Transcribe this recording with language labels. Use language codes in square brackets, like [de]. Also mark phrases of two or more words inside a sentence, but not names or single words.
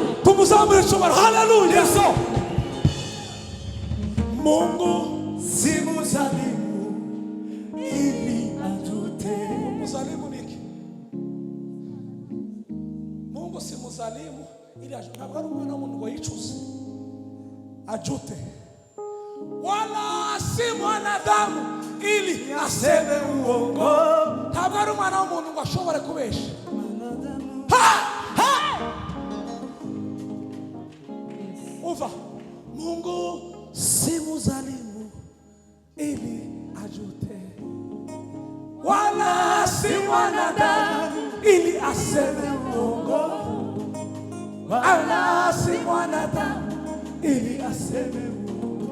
[rw] Tumuzamure icyubahiro. Haleluya. [sw] Mungu si mzalimu ili ajute. [rw] Mzalimu niki? [sw] Mungu si mzalimu ili ajute. [rw] Ntabwo ari umwana w'umuntu ngo yicuze [sw] ajute, wala si mwanadamu ili aseme uongo. [rw] Ntabwo ari umwana w'umuntu ngo ashobore kubesha. Uva, [sw] Mungu si mzalimu ili ajute, wala si mwanadamu ili aseme uongo, wala si mwanadamu ili aseme uongo.